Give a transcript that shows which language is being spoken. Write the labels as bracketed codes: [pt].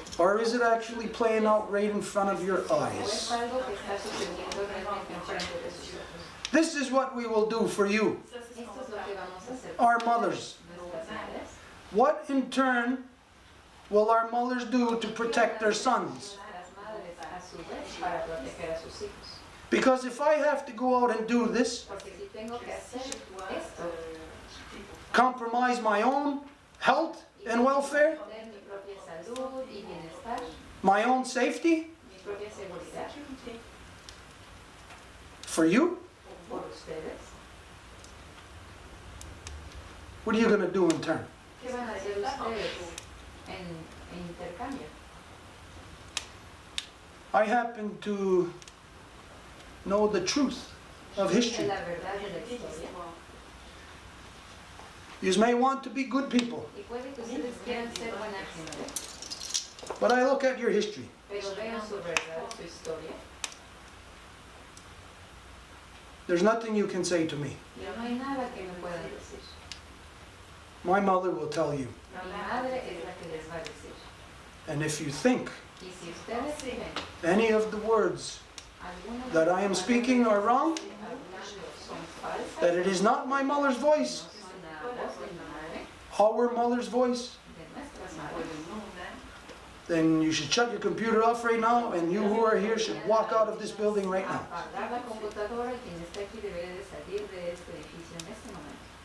[en] Or is it actually playing out right in front of your [es] ¿O es [en] eyes? [es] algo que está sucediendo realmente enfrente de sus ojos? [en] This is what we will do for you, [es] Esto es lo que vamos a hacer [en] our [es] por [en] mothers. [es] nuestras madres. [en] What in turn will our mothers do to protect their sons? [es] Las madres a su vez para proteger a sus hijos. [en] Because if I have to go out and do this, [es] Porque si tengo que hacer esto, [en] compromise my own health and welfare, [es] de mi propia salud y bienestar, [en] my own safety, [es] mi propia seguridad, [en] for you, [es] por ustedes, [en] what are you going to do in turn? [es] ¿qué van a hacer ustedes en intercambio? [en] I happen to know the truth of history. [es] La verdad de la historia. [en] You may want to be good people, [es] Y puede que ustedes quieran ser buena gente, [en] but I look at your history. [es] pero vean su verdad, su historia, [en] There's nothing you can say to me. [es] y no hay nada que me puedan decir. [en] My mother will tell you. [es] Mi madre es la que les va a decir. [en] And if you think [es] Y si ustedes creen [en] any of the words [es] algunas [en] that I am speaking are wrong, [es] son falsas, [en] that it is not my mother's voice, [es] son la voz de mi madre, [en] our mother's voice, [es] de nuestras madres, [en] then you should shut your computer off right now, and you who are here should walk out of this building right now. [es] apagar la computadora y quien está aquí debe de salir de este edificio en este momento.